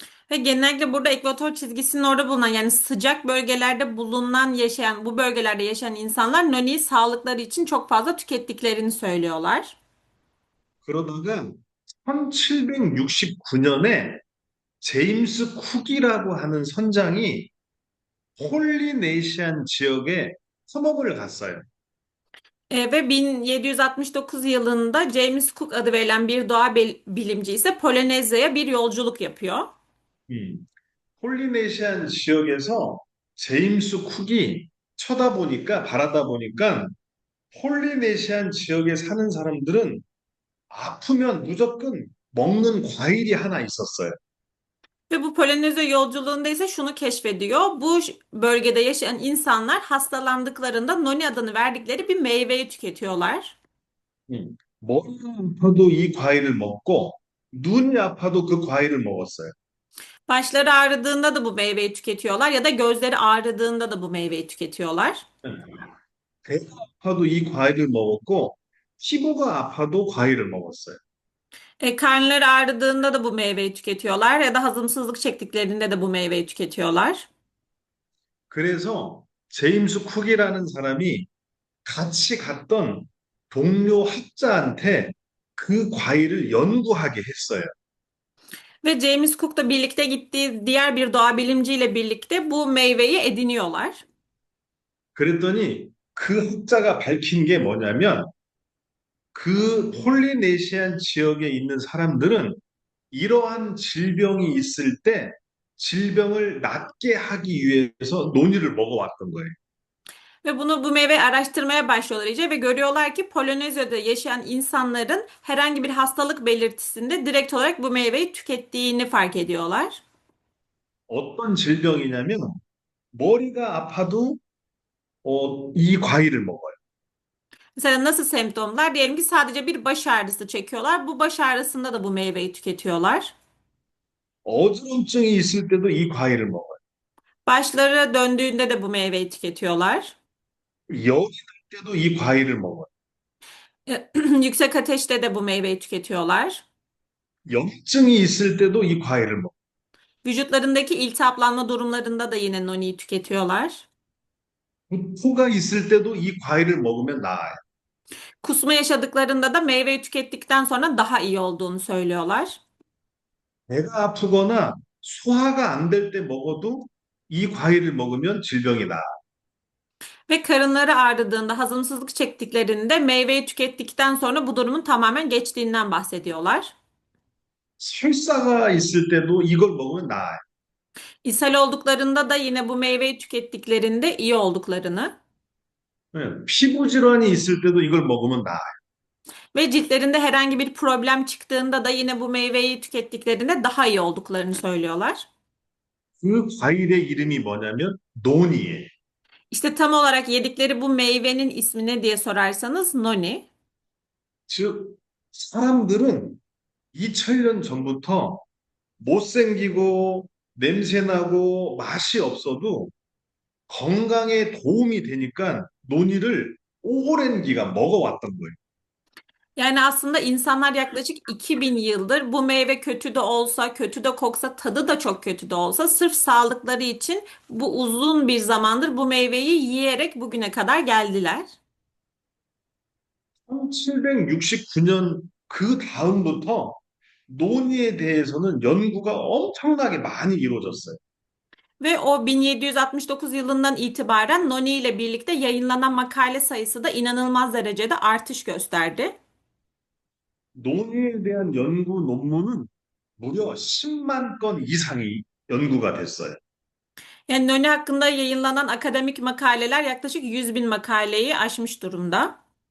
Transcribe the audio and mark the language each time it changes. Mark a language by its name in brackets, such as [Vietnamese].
[Turkish] Ve genellikle burada ekvator çizgisinin orada bulunan yani sıcak bölgelerde bu bölgelerde yaşayan insanlar Noni'yi sağlıkları için çok fazla tükettiklerini söylüyorlar. [Korean] 그러다가 1769년에 제임스 쿡이라고 하는 선장이 폴리네시안 지역에 탐험을 갔어요. [Turkish] Ve 1769 yılında James Cook adı verilen bir bilimci ise Polinezya'ya bir yolculuk yapıyor. [Korean] 폴리네시안 지역에서 제임스 쿡이 바라다 보니까 폴리네시안 지역에 사는 사람들은 아프면 무조건 먹는 과일이 하나 있었어요. [Turkish] Ve bu Polinezya yolculuğunda ise şunu keşfediyor. Bu bölgede yaşayan insanlar hastalandıklarında Noni adını verdikleri bir meyveyi tüketiyorlar. [Korean] 머리가 아파도 이 과일을 먹고 눈이 아파도 그 과일을 먹었어요. [Turkish] Başları ağrıdığında da bu meyveyi tüketiyorlar ya da gözleri ağrıdığında da bu meyveyi tüketiyorlar. [Korean] 배가 아파도 이 과일을 먹었고 피부가 아파도 과일을 먹었어요. [Turkish] Karnları ağrıdığında da bu meyveyi tüketiyorlar ya da hazımsızlık çektiklerinde de bu meyveyi tüketiyorlar. [Korean] 그래서 제임스 쿡이라는 사람이 같이 갔던 동료 학자한테 그 과일을 연구하게 했어요. [Turkish] Ve James Cook'la birlikte gittiği diğer bir doğa bilimciyle birlikte bu meyveyi ediniyorlar. [Korean] 그랬더니 그 학자가 밝힌 게 뭐냐면 그 폴리네시안 지역에 있는 사람들은 이러한 질병이 있을 때 질병을 낫게 하기 위해서 논이를 먹어왔던 거예요. [Turkish] Ve bu meyveyi araştırmaya başlıyorlar iyice ve görüyorlar ki Polinezya'da yaşayan insanların herhangi bir hastalık belirtisinde direkt olarak bu meyveyi tükettiğini fark ediyorlar. [Korean] 어떤 질병이냐면 머리가 아파도 이 과일을 먹어요. [Turkish] Mesela nasıl semptomlar? Diyelim ki sadece bir baş ağrısı çekiyorlar. Bu baş ağrısında da bu meyveyi tüketiyorlar. [Korean] 어지럼증이 있을 때도 이 과일을 먹어요. [Turkish] Başları döndüğünde de bu meyveyi tüketiyorlar. [Korean] 열이 날 때도 이 과일을 먹어요. [Turkish] Yüksek ateşte de bu meyveyi tüketiyorlar. [Korean] 염증이 있을 때도 이 과일을 먹어요. [Turkish] Vücutlarındaki iltihaplanma durumlarında da yine noniyi tüketiyorlar. [Korean] 구토가 있을 때도 이 과일을 먹으면 나아요. [Turkish] Kusma yaşadıklarında da meyveyi tükettikten sonra daha iyi olduğunu söylüyorlar. [Korean] 배가 아프거나 소화가 안 될 때 먹어도 이 과일을 먹으면 질병이 나아요. [Turkish] Ve karınları ağrıdığında, hazımsızlık çektiklerinde meyveyi tükettikten sonra bu durumun tamamen geçtiğinden bahsediyorlar. [Korean] 설사가 있을 때도 이걸 먹으면 나아요. [Turkish] İshal olduklarında da yine bu meyveyi tükettiklerinde iyi olduklarını [Korean] 피부 질환이 있을 때도 이걸 먹으면 나아요. [Turkish] ve ciltlerinde herhangi bir problem çıktığında da yine bu meyveyi tükettiklerinde daha iyi olduklarını söylüyorlar. [Korean] 그 과일의 이름이 뭐냐면 논이에요. [Turkish] İşte tam olarak yedikleri bu meyvenin ismi ne diye sorarsanız noni. [Korean] 즉, 사람들은 2000년 전부터 못생기고 냄새나고 맛이 없어도 건강에 도움이 되니까 논이를 오랜 기간 먹어왔던 거예요. [Turkish] Yani aslında insanlar yaklaşık 2000 yıldır bu meyve kötü de olsa, kötü de koksa, tadı da çok kötü de olsa sırf sağlıkları için bu uzun bir zamandır bu meyveyi yiyerek bugüne kadar geldiler. [Korean] 1769년 그 다음부터 논이에 대해서는 연구가 엄청나게 많이 이루어졌어요. [Turkish] Ve o 1769 yılından itibaren Noni ile birlikte yayınlanan makale sayısı da inanılmaz derecede artış gösterdi. [Korean] 논의에 대한 연구 논문은 무려 10만 건 이상이 연구가 됐어요. [Turkish] Yani Noni hakkında yayınlanan akademik makaleler yaklaşık 100 bin makaleyi aşmış durumda.